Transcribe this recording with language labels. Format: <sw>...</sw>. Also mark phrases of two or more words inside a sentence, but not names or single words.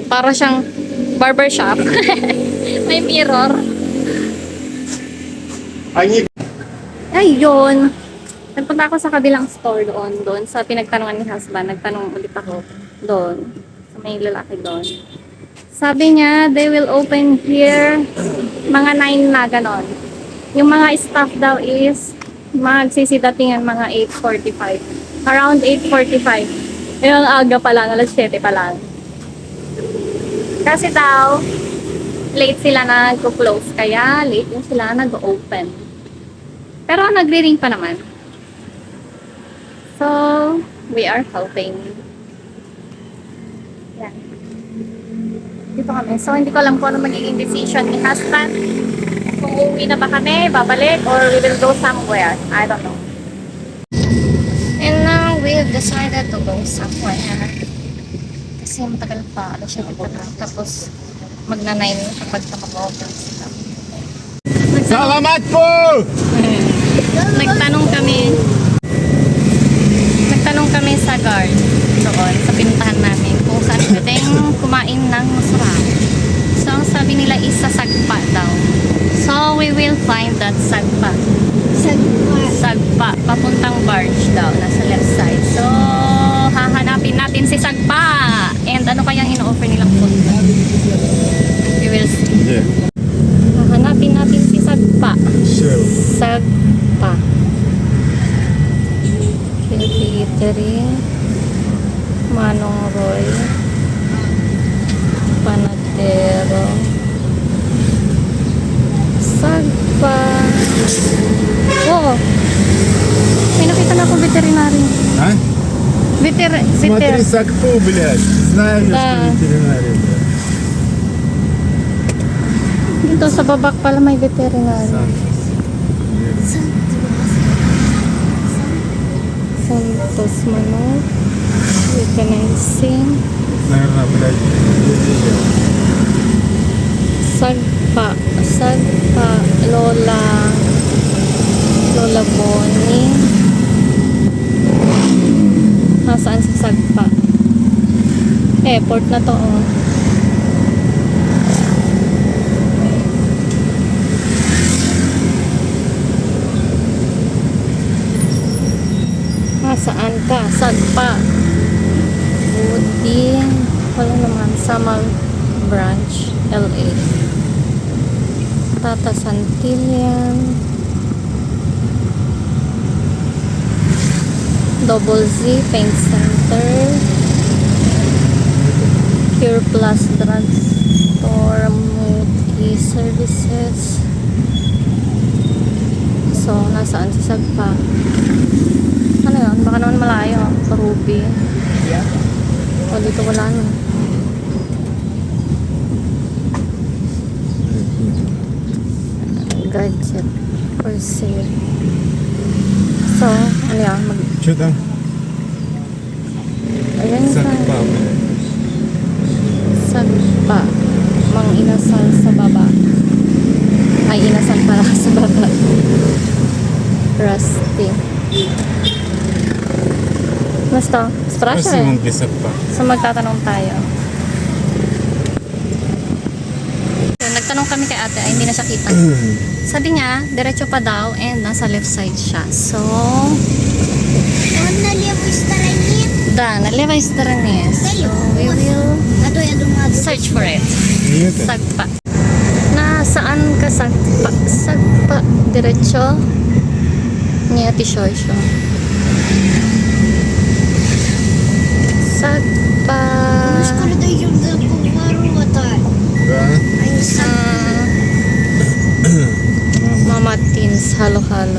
<tl>Para siyang barbershop. May mirror. Ayun. Nagpunta ako sa kabilang store doon sa pinagtanungan ni husband. Nagtanong ulit ako doon. Sa may lalaki doon. Sabi niya,</tl> <en>they will open here</en> <tl>mga 9 na ganon. Yung mga staff daw is magsisidatingan mga 8:45. Around 8:45. Yung aga pa lang, alas 7 pa lang. Kasi daw, late sila nag-close. Kaya late yung sila nag-open. Pero nagre-ring pa naman.</tl> <en>So, we are helping.</en> <tl>Yan. Dito kami. So, hindi ko alam kung ano magiging decision ni husband. Kung uuwi na ba kami, babalik,</tl> <en>or we will go somewhere. I don't know. And now, we've decided to go somewhere.</en> <tl>Kasi matagal pa. Alas 7 pa lang. Tapos, magna-9 kapag mag-open sila. Salamat po! Nagtanong kami sa guard doon, sa pinuntahan namin, kung saan pwedeng kumain ng masarap. So, ang sabi nila is sa Sagpa daw.</tl> <en>So, we will find that Sagpa.</en> <tl>Sagpa. Papuntang barge daw. Nasa left side. So, hahanapin natin si Sagpa. And ano kayang ino-offer nilang food?</tl> <en>We will see. Yeah.</en> <tl>Hahanapin natin si Sagpa.</tl> <en>Sure.</en> <tl>Sagpa. Catering. Manong Roy. Panadero. Sagpa. Oo. May nakita na ako veterinary.</tl> <ru>А? Смотри, Сакпу, блядь. Знаю, Да. что ветеринарий, блядь.</ru> <tl>Dito sa babak pala may veterinary. Santos Manok. Euthanizing.</tl> <ru>Наверное, блядь,</ru> <tl>Sagpa. Sagpa. Lola Boni. Nasaan si Sagpa? Airport na to, oh. Nasaan ka? Sagpa. Woody. Wala naman. Samal Branch, LA. Tata Santillan. Double Z Paint Center. Pure Plus Drug Store. Multi Services. So, nasaan si Sagpa? Ano yun? Baka naman malayo. Sa Ruby. O, dito wala na. Gadget for sale. So, ano yan?</tl> <ru>Что там?</ru> <tl>Ayan sa</tl> <ru>Сакпа, блядь.</ru> <tl>Sagpa. Mang inasal sa baba. Ay, inasal para sa baba. Rusty. Basta,</tl> <ru>Спроси спрашивай. вон, где Сакпа.</ru> <tl>So, magtatanong tayo. nagtanong kami kay ate, ay hindi na siya kita. Sabi niya, diretso pa daw and nasa left side siya. So,</tl> <ru>Он на левой стороне. да, на левой стороне.</ru> <en>So, we will</en> <ru>А то я думала,</ru> <en>search for it.</en> <ru>Не это?</ru> <tl>Sagpa. Nasaan ka sagpa? Sagpa. Diretso.</tl> <ru>Нет, еще. Sagpa. мы скоро дойдем до поворота. Да. Они сами.</ru> <tl>Mama Teens, halo-halo.</tl>